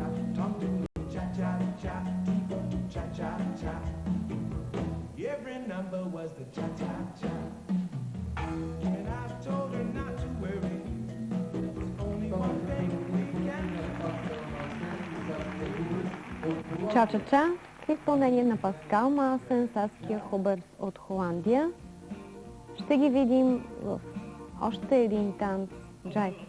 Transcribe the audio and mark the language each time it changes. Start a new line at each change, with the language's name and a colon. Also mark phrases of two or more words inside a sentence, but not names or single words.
English: Talk to me, cha-cha-cha. Keep on to cha-cha-cha. Every number was the cha-cha-cha. And I told her not to worry. There's only one thing we can do.
Bulgarian: Cha-cha-cha в изпълнение на Паскал Масен, Саския Хубърс от Холандия. Ще ги видим в още един танц джайв.